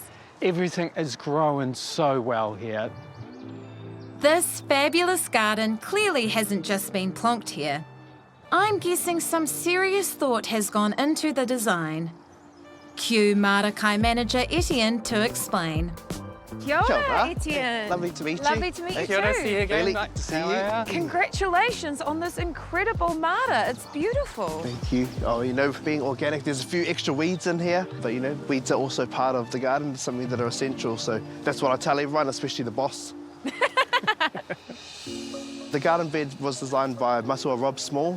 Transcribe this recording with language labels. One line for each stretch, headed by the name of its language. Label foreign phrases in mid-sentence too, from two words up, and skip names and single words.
English: Everything is growing so well here. This fabulous garden clearly hasn't just been plonked here. I'm guessing some serious thought has gone into the design. Cue Marakai manager Etienne to explain.
Māori: Kia ora, Etienne.
English: Lovely to meet you. Lovely to meet you
Māori: Kia ora,
English: too. see you again. Really Nice to see How you. are Congratulations on this incredible Mara. It's beautiful. Thank you. Oh, you know, being organic, there's a few extra weeds in here, but you know, weeds are also part of the garden, something that are essential. So that's what I tell everyone, especially the boss. The garden bed was designed by Matua Rob Small.